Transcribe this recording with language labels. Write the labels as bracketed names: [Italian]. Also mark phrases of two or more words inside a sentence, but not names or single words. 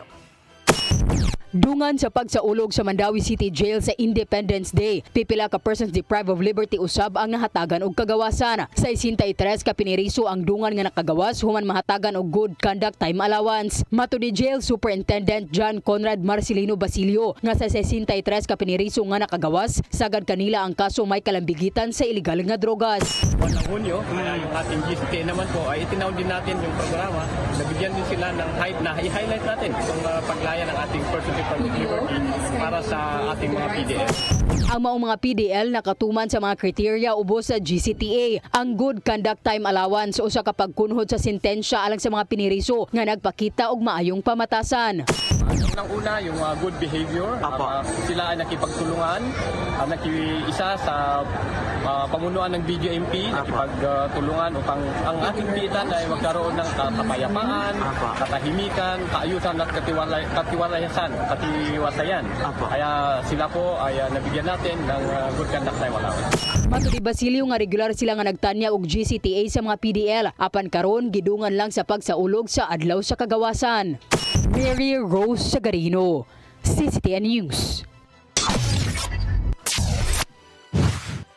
[Cebuano] Dungan sa pagsaulog sa Mandawi City Jail sa [English] Independence Day, [Cebuano] pipila ka [English] persons deprived of liberty [Cebuano] usab ang nahatagan og kagawasan. Sa 63 ka piniriso ang dungan nga nakagawas human mahatagan og [English] Good Conduct Time Allowance. [Cebuano] Mato ni Jail Superintendent John Conrad Marcelino Basilio nga sa 63 ka piniriso nga nakagawas, sagad kanila ang kaso may kalambigitan sa ilegal nga drogas. [Filipino] Ng Hunyo, yung ating GCT naman po ay itinaw din natin yung programa. Nabigyan din sila ng hype na i-highlight natin itong paglaya ng ating [English] person deprived of liberty [Filipino] para sa ating mga PDL. [Cebuano] Ang maong mga PDL nakatuman sa mga kriteria ubos sa GCTA, ang [English] Good Conduct Time Allowance [Cebuano] o sa kapag kunhod sa sentensya alang sa mga piniriso nga nagpakita og maayong pamatasan. [Filipino] Unang-una, yung [English] good behavior. [Filipino] Sila ay nakipagtulungan, nakiisa sa pamunuan ng BJMP, nakipagtulungan upang ang ating pitan ay magkaroon ng kapayapaan, katahimikan, kaayusan at katiwalayasan. Kaya sila po ay nabigyan natin ng [English] Good Conduct Time Allowance. [Cebuano] Mato ni Basilio nga regular sila nga nagtanya og GCTA sa mga PDL, apan karon gidungan lang sa pagsaulog sa adlaw sa kagawasan. Mary Rose Sagarino, CCTN News.